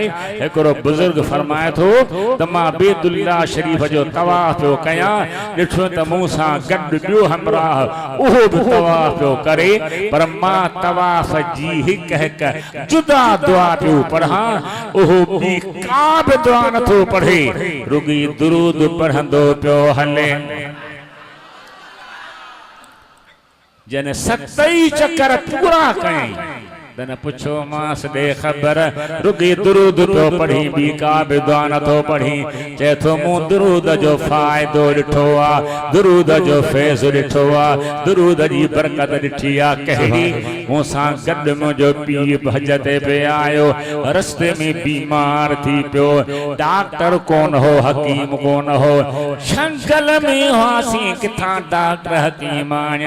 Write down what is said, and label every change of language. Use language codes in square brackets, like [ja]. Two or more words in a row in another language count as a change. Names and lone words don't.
[sd] हिकिड़ो बुज़ुर्ग फरमाए थो त मां बैतुल्लाह शरीफ़ जो तवाफ़ पियो कयां, ॾिठो त मूं सां गॾु ॿियो हमराह उहो बि तवाफ़ पियो करे, पर मां तवाफ़ जी हिकु हिकु जुदा दुआ पियो पढ़ां, उहो ॿी का बि दुआ नथो पढ़े, रुगी दुरूद पढ़ंदो पियो हले। जन सतई चक्कर पूरा कई तन पुछो मास दे खबर, रुगी दुरूद पियो पढ़ी, बी का बि दुआ नथो पढ़ी। चए थो मूं दुरूद जो फ़ाइदो ॾिठो आहे, दुरूद जो फैज़ ॾिठो आहे, दुरूद जी बरकत ॾिठी आहे। कहिड़ी मूं सां गॾु मुंहिंजो पीउ हज ते पियो आयो, रस्ते में बीमार थी पियो, डॉक्टर कोन हो, हकीम कोन हो, जंगल में हुआसीं, किथां डॉक्टर हकीम आया।